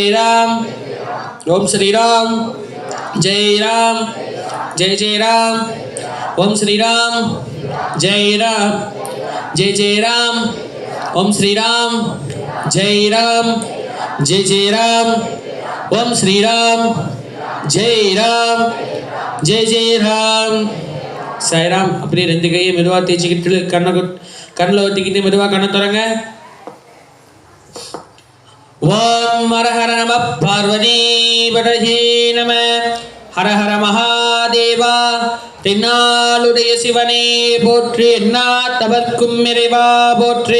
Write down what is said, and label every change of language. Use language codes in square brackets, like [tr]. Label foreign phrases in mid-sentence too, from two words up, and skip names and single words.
[sa] राम ओम श्री राम जय जय राम ओम श्री राम जय जय राम ओम श्री राम जय जय राम ओम श्री राम जय जय राम சாய்ராம். [ta] அப்படியே ரெண்டு கையை மெதுவாக தேய்ச்சிக்கிட்டு கண்ணில் ஊற்றிக்கிட்டு மெதுவாக கண்ணை திறங்க. [sa] ओं हर हर नम पार्वती पतये नम हर हर महादेवा. [ta] தென்னாளுடைய சிவனே போற்றி, எண்ணாத்தவர்க்கும் இறைவா போற்றி.